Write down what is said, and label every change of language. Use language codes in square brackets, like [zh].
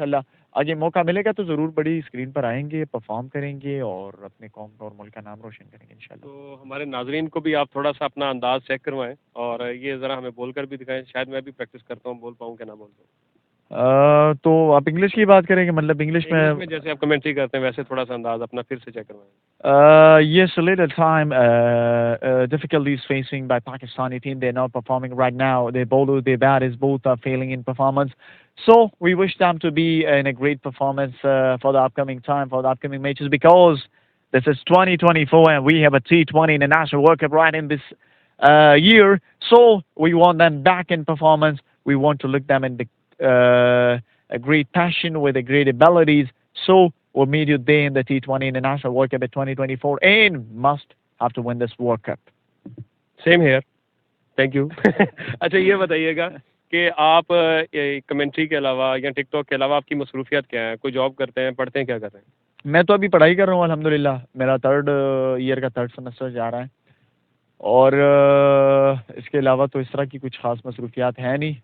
[ur] انشاءاللہ آگے موقع ملے گا تو ضرور بڑی اسکرین پر آئیں گے، پرفارم کریں گے اور اپنے قوم کا اور ملک کا نام روشن کریں گے انشاءاللہ. تو ہمارے ناظرین کو بھی آپ تھوڑا سا اپنا انداز چیک کروائیں اور یہ ذرا ہمیں بول کر بھی دکھائیں. شاید میں بھی پریکٹس کرتا ہوں، بول پاؤں کہ نہ بول پاؤں. تو آپ انگلش کی بات کریں گے مطلب انگلش میں جیسے آپ کمنٹری کرتے ہیں ویسے تھوڑا سا انداز اپنا پھر سے چیک کروائیں. [en] Yes, a little time difficulties facing by Pakistani team. They're not performing right now. Their bowler, their batters, both are failing in performance. So we wish them to be in a great performance for the upcoming time, for the upcoming matches, because this is 2024 and we have a T20 International World Cup right in this year. So we want them back in performance. We want to look them in the a great passion with a great abilities. So we'll meet you there in the T20 International World Cup at 2024 and must have to win this World Cup. Same here. Thank you. [ur] اچھا یہ بتائیے گا کہ آپ commentary کے علاوہ یا ٹک talk کے علاوہ آپ کی مصروفیات کیا ہیں؟ کوئی جاب کرتے ہیں، پڑھتے ہیں، کیا کر رہے ہیں؟ میں تو ابھی پڑھائی کر رہا ہوں الحمدللہ. میرا 3rd ایئر کا 3rd سیمسٹر جا رہا ہے اور اس کے علاوہ تو اس طرح کی کچھ خاص مصروفیات ہیں نہیں.